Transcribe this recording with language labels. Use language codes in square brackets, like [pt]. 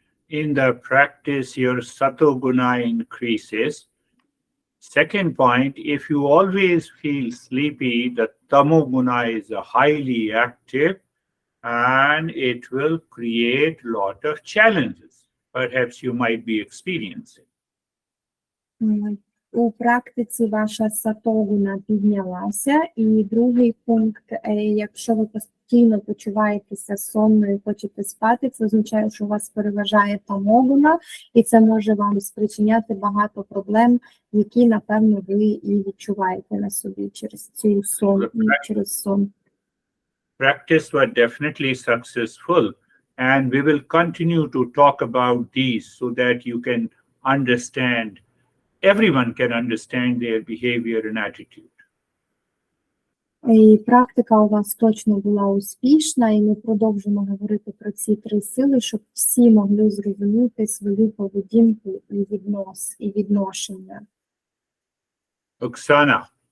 [en] In the practice, your sato guna increases. Second point, if you always feel sleepy, the tamo guna is highly active and it will create a lot of challenges. Perhaps you might be experiencing. [uk] У практиці ваша сатогуна піднялася. І другий пункт, якщо ви постійно почуваєтеся сонною і хочете спати, це означає, що у вас переважає тамогуна, і це може вам спричиняти багато проблем, які, напевно, ви і відчуваєте на собі через цю сон. [en] Practice was definitely successful, and we will continue to talk about these so that you can understand. Everyone can understand their behavior and attitude. [uk] І практика у вас точно була успішна, і ми продовжимо говорити про ці три сили, щоб всі могли зрозуміти свою поведінку і відношення. [en] Oksana.